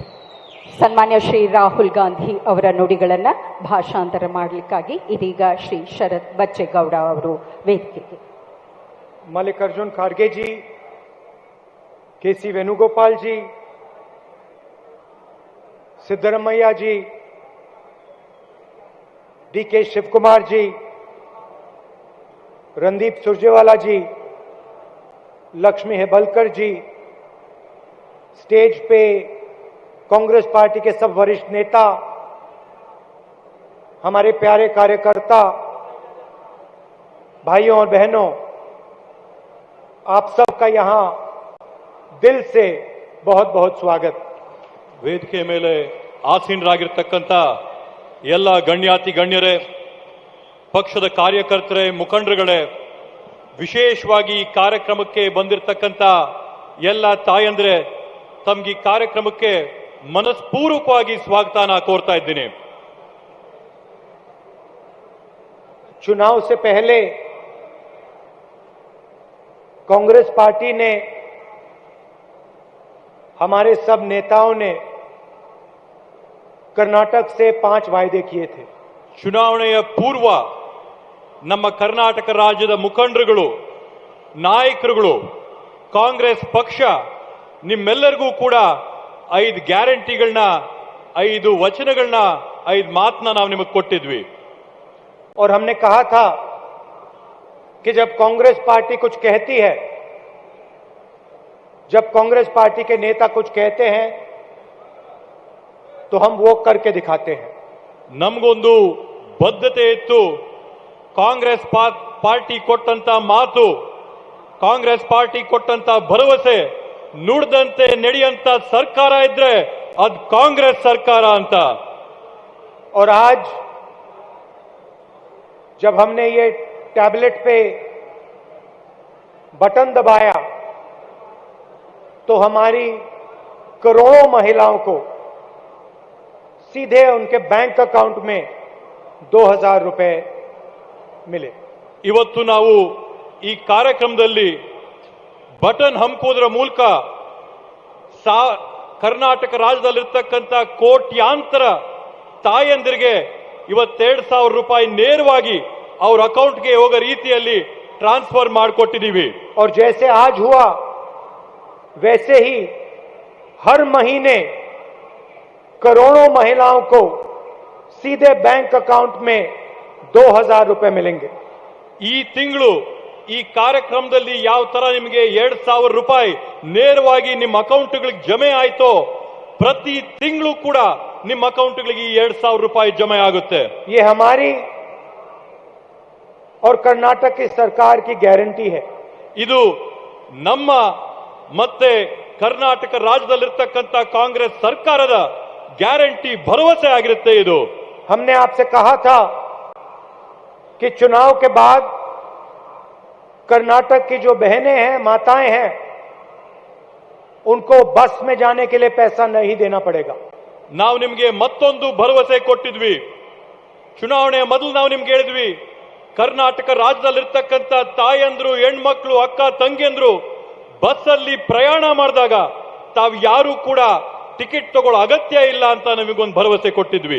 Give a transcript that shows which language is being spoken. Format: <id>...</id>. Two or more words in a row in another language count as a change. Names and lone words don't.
<kn>ಸನ್ಮಾನ್ಯ ಶ್ರೀ ರಾಹುಲ್ ಗಾಂಧಿ ಅವರ ನುಡಿಗಳನ್ನ ಭಾಷಾಂತರ ಮಾಡಲಿಕ್ಕಾಗಿ ಇದೀಗ ಶ್ರೀ ಶರತ್ ಬಚ್ಚೇಗೌಡ ಅವರು ವೇದಿಕೆಗೆ.</kn> <hi>मल्लिकार्जुन खड़गे जी, केसी वेणुगोपाल जी, सिद्धरमैया जी, डीके शिवकुमार जी, रणदीप सुरजेवाला जी, लक्ष्मी हेबलकर जी, स्टेज पे कांग्रेस पार्टी के सब वरिष्ठ नेता, हमारे प्यारे कार्यकर्ता, भाइयों और बहनों, आप सबका यहां दिल से बहुत बहुत स्वागत.</hi> <kn>ವೇದಿಕೆ ಮೇಲೆ ಆಸೀನರಾಗಿರ್ತಕ್ಕಂಥ ಎಲ್ಲ ಗಣ್ಯಾತಿ ಗಣ್ಯರೇ, ಪಕ್ಷದ ಕಾರ್ಯಕರ್ತರೇ, ಮುಖಂಡರುಗಳೇ, ವಿಶೇಷವಾಗಿ ಈ ಕಾರ್ಯಕ್ರಮಕ್ಕೆ ಬಂದಿರತಕ್ಕಂಥ ಎಲ್ಲ ತಾಯಂದ್ರೆ, ತಮ್ಗೆ ಈ ಕಾರ್ಯಕ್ರಮಕ್ಕೆ ಮನಸ್ಪೂರ್ವಕವಾಗಿ ಸ್ವಾಗತನ ಕೋರ್ತಾ ಇದ್ದೀನಿ.</kn> <hi>चुनाव से पहले कांग्रेस पार्टी ने, हमारे सब नेताओं ने कर्नाटक से 5 वायदे किए थे.</hi> <kn>ಚುನಾವಣೆಯ ಪೂರ್ವ ನಮ್ಮ ಕರ್ನಾಟಕ ರಾಜ್ಯದ ಮುಖಂಡರುಗಳು, ನಾಯಕರುಗಳು, ಕಾಂಗ್ರೆಸ್ ಪಕ್ಷ ನಿಮ್ಮೆಲ್ಲರಿಗೂ ಕೂಡ 5 ಗ್ಯಾರಂಟಿಗಳನ್ನ, 5 ವಚನಗಳನ್ನ, 5 ಮಾತನ್ನ ನಾವು ನಿಮಗೆ ಕೊಟ್ಟಿದ್ವಿ.</kn> <hi>और हमने कहा था कि जब कांग्रेस पार्टी कुछ कहती है, जब कांग्रेस पार्टी के नेता कुछ कहते हैं, तो हम वो करके दिखाते हैं.</hi> <kn>ನಮಗೊಂದು ಬದ್ಧತೆ ಇತ್ತು. ಕಾಂಗ್ರೆಸ್ ಪಾರ್ಟಿ ಕೊಟ್ಟಂತ ಮಾತು, ಕಾಂಗ್ರೆಸ್ ಪಾರ್ಟಿ ಕೊಟ್ಟಂತ ಭರವಸೆ, ನುಡಿದಂತೆ ನಡೆಯಂತ ಸರ್ಕಾರ ಇದ್ರೆ ಅದು ಕಾಂಗ್ರೆಸ್ ಸರ್ಕಾರ ಅಂತ.</kn> <hi>और आज जब हमने ये टैबलेट पे बटन दबाया तो हमारी करोड़ों महिलाओं को सीधे उनके बैंक अकाउंट में 2,000 रुपए मिले.</hi> <kn>ಇವತ್ತು ನಾವು ಈ ಕಾರ್ಯಕ್ರಮದಲ್ಲಿ ಬಟನ್ ಹಂಪೋದ್ರ ಮೂಲಕ ಕರ್ನಾಟಕ ರಾಜ್ಯದಲ್ಲಿರ್ತಕ್ಕಂಥ ಕೋಟ್ಯಾಂತರ ತಾಯಂದಿರಿಗೆ ಇವತ್ತು 2,000 ರೂಪಾಯಿ ನೇರವಾಗಿ ಅವ್ರ ಅಕೌಂಟ್ಗೆ ಹೋಗೋ ರೀತಿಯಲ್ಲಿ ಟ್ರಾನ್ಸ್ಫರ್ ಮಾಡಿಕೊಟ್ಟಿದ್ದೀವಿ.</kn> <hi>और जैसे आज हुआ वैसे ही हर महीने करोड़ों महिलाओं को सीधे बैंक अकाउंट में 2,000 रुपए मिलेंगे.</hi> <kn>ಈ ತಿಂಗಳು ಈ ಕಾರ್ಯಕ್ರಮದಲ್ಲಿ ಯಾವ ತರ ನಿಮಗೆ 2,000 ರೂಪಾಯಿ ನೇರವಾಗಿ ನಿಮ್ಮ ಅಕೌಂಟ್ಗಳಿಗೆ ಜಮೆ ಆಯ್ತೋ, ಪ್ರತಿ ತಿಂಗಳು ಕೂಡ ನಿಮ್ಮ ಅಕೌಂಟ್ಗಳಿಗೆ 2,000 ರೂಪಾಯಿ ಜಮೆ ಆಗುತ್ತೆ.</kn> <hi>ये हमारी और कर्नाटक की सरकार की गारंटी है.</hi> <kn>ಇದು ನಮ್ಮ ಮತ್ತೆ ಕರ್ನಾಟಕ ರಾಜ್ಯದಲ್ಲಿರ್ತಕ್ಕಂಥ ಕಾಂಗ್ರೆಸ್ ಸರ್ಕಾರದ ಗ್ಯಾರಂಟಿ, ಭರವಸೆ ಆಗಿರುತ್ತೆ ಇದು.</kn> <hi>हमने आपसे कहा था कि चुनाव के बाद कर्नाटक की जो बहनें हैं, माताएं हैं, उनको बस में जाने के लिए पैसा नहीं देना पड़ेगा।</hi> <kn>ನಾವು ನಿಮಗೆ ಮತ್ತೊಂದು ಭರವಸೆ ಕೊಟ್ಟಿದ್ವಿ. ಚುನಾವಣೆಯ ಮೊದಲು ನಾವು ನಿಮ್ಗೆ ಹೇಳಿದ್ವಿ, ಕರ್ನಾಟಕ ರಾಜ್ಯದಲ್ಲಿರ್ತಕ್ಕಂಥ ತಾಯಂದ್ರು, ಹೆಣ್ಮಕ್ಳು, ಅಕ್ಕ ತಂಗಿಯಂದ್ರು ಬಸ್ಸಲ್ಲಿ ಪ್ರಯಾಣ ಮಾಡಿದಾಗ ತಾವು ಯಾರು ಕೂಡ ಟಿಕೆಟ್ ತಗೊಳ್ಳೋ ಅಗತ್ಯ ಇಲ್ಲ ಅಂತ ನಮಗೊಂದು ಭರವಸೆ ಕೊಟ್ಟಿದ್ವಿ.</kn>